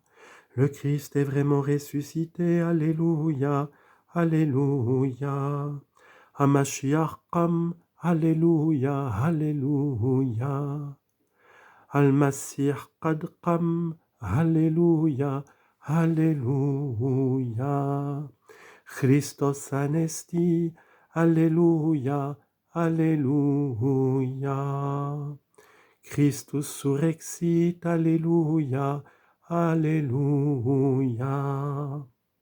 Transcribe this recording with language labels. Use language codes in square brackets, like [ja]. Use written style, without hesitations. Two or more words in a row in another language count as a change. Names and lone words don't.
[fr] Le Christ est vraiment ressuscité, alléluia, alléluia. [he] המשיח קם, alléluia, alléluia. [ar] المسيح قد قام, alléluia, alléluia. [el] Χριστός ανέστη, alléluia, alléluia. [la] Christus surrexit, alléluia, alléluia.